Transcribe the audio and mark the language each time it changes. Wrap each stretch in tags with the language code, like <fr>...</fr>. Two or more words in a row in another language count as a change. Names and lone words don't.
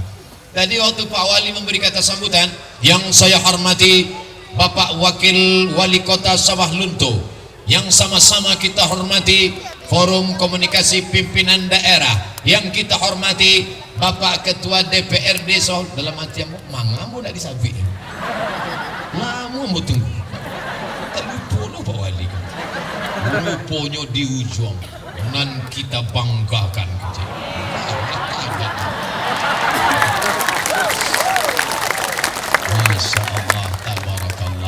<id>Tadi waktu Pak Wali memberi kata sambutan, yang saya hormati Bapak Wakil Wali Kota Sawah Lunto, yang sama-sama kita hormati Forum Komunikasi Pimpinan Daerah, yang kita hormati Bapak Ketua DPRD Sawah.</id> <min>Dalam hati ambo mangamu ndak disabi. Lama ambo tunggu. Terlupa Pak Wali. Rupanya di ujung nan kita banggakan.</min> <ar>ما شاء الله تبارك الله.</ar>